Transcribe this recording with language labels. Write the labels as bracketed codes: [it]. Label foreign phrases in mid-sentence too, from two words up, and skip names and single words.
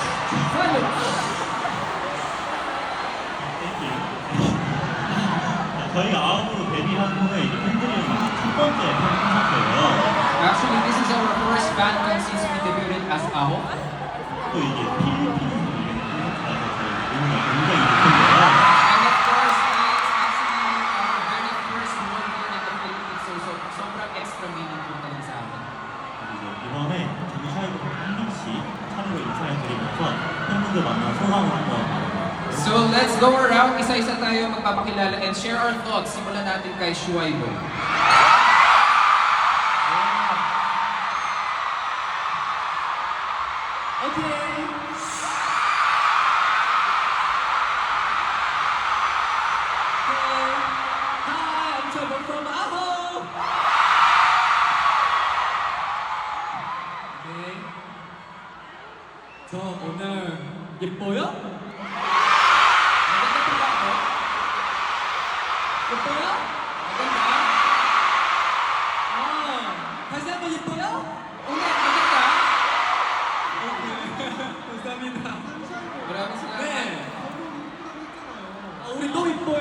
[ko] 저희 아홉으로 데뷔한 후에 이제 팬들이 첫 번째 팬 콘서트예요. [en] Actually, this is our first fan con since we debuted as AHO. [ko] 또 이게 필리핀에서 이게 콘서트라서 저희 의미가 굉장히 높은데요. [en] And of course, it's actually our very first one here in the Philippines. [tl] So sobrang [en] extra meaningful [tl] talaga sa amin. [ko] 그리고 이번에 잠시라도 한 명씩 차례로 인사해드리면서 팬분들 만나 소감을 한번 [en] So let's go around, [tl] isa-isa tayo magpapakilala [en] and share our thoughts. [tl] Simulan natin kay Shuaibo. [en] Okay. Hi, I'm Trevor from AHO. Okay. [ko] 저 오늘 예뻐요? [tl] maganda ba ako? [ko] 예뻐요? [tl] Maganda? [ko] 다시 한번 예뻐요? [tl] Una, maganda? [ko] 감사합니다. [tl] Maraming salamat. [ko] 네. 우리 또 이뻐요.